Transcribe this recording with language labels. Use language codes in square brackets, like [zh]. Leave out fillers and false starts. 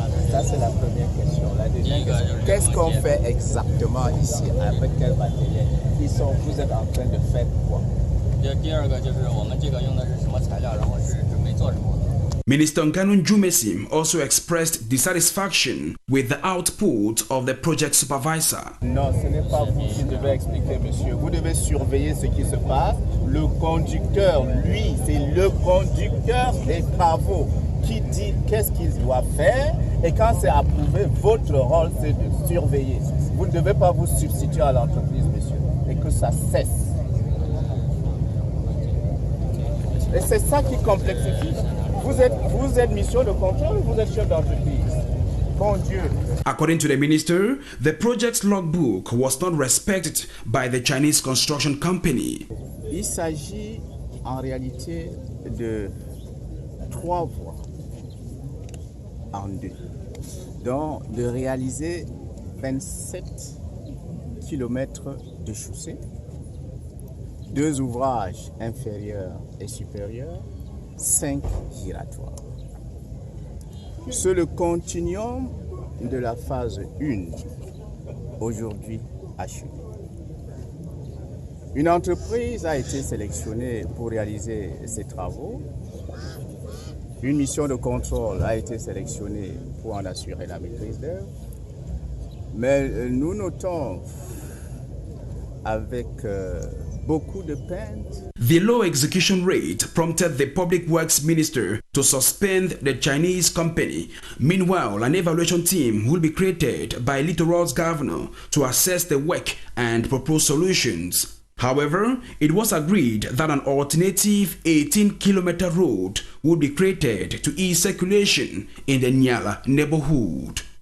[fr] Ça c'est la première question. La deuxième question, qu'est-ce qu'on fait exactement ici? Avec quel matériel? Vous êtes en train de faire quoi? [en] Minister Nganu Jumesu also expressed dissatisfaction with the output of the project supervisor. [fr] Non, ce n'est pas vous qui devez expliquer, monsieur. Vous devez surveiller ce qui se passe. Le conducteur, lui, c'est le conducteur des travaux qui dit qu'est-ce qu'il doit faire. Et quand c'est approuvé, votre rôle, c'est de surveiller. Vous ne devez pas vous substituer à l'entreprise, monsieur. Et que ça cesse. Et c'est ça qui complexifie. Vous êtes mission de contrôle, vous êtes chef d'entreprise. Bon Dieu. [en] According to the minister, the project's logbook was not respected by the Chinese construction company. [fr] Il s'agit en réalité de 3 voies en 2, donc de réaliser 27 km de chaussée, 2 ouvrages inférieurs et supérieurs, 5 giratoires. C'est le continuum de la phase 1, aujourd'hui achevé. Une entreprise a été sélectionnée pour réaliser ces travaux. Une mission de contrôle a été sélectionnée pour en assurer la maîtrise d'œuvre. Mais nous notons avec beaucoup de peine. [en] The low execution rate prompted the Public Works Minister to suspend the Chinese company. Meanwhile, an evaluation team will be created by Littoral's governor to assess the work and propose solutions. However, it was agreed that an alternative 18-kilometer road would be created to ease circulation in the Nyala neighborhood.